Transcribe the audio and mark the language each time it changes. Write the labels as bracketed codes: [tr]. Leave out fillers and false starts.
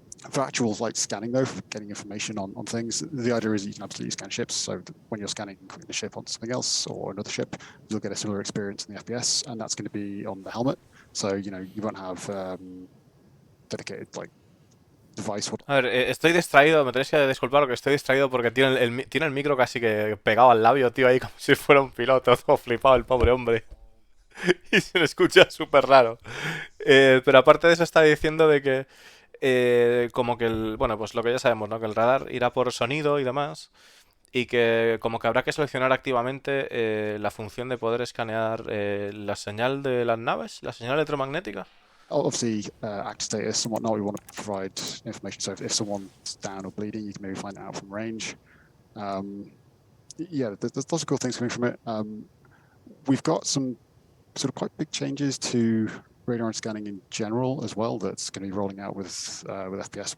[en] For actual like scanning though, for getting information on things, the idea is that you can absolutely scan ships. So when you're scanning the ship onto something else or another ship, you'll get a similar experience in the FPS, and that's going to be on the helmet. So you won't have dedicated like device. [es] A ver, estoy distraído, me tenéis que disculpar porque estoy distraído porque tiene el micro casi que pegado al labio, tío, ahí como si fuera un piloto, todo flipado el pobre hombre. Y se le escucha súper raro. Pero aparte de eso está diciendo de que como que pues lo que ya sabemos, ¿no? Que el radar irá por sonido y demás. Y que como que habrá que seleccionar activamente la función de poder escanear la señal de las naves, la señal electromagnética. [en] Obviously, active status and whatnot, we want to provide information. So if someone's down or bleeding, you can maybe find that out from range. Yeah, there's lots of cool things coming from it. We've got some sort of quite big changes to radar and scanning in general as well that's going to be rolling out with FPS.